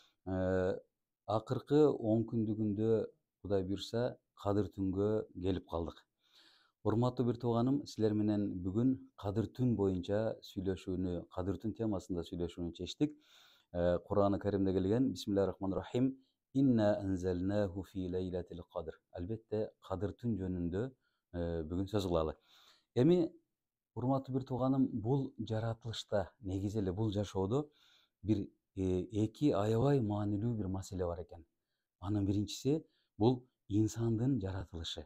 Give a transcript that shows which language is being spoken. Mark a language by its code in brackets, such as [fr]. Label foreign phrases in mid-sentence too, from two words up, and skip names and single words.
[ky] Акыркы 10 күндүгүндө Кудай буйрса Кадыр түнгө келип калдык. Урматтуу бир тууганым, силер менен бүгүн Кадыр түн боюнча сүйлөшүүнү, Кадыр түн темасында сүйлөшүүнү чечтик. Кур'ан-ы Каримде келген [ar] بسم الله الرحمن الرحيم. إنا أنزلناه في ليلة القدر. [ky] Albatta Qadr tün jönündө бүгүн сөз кылалы. Эми урматтуу бир тууганым, бул жаратылышта, негизи эле бул жашоодо бир эки аябай маанилүү бир маселе бар экен. Анын биринчиси бул инсандын жаратылышы.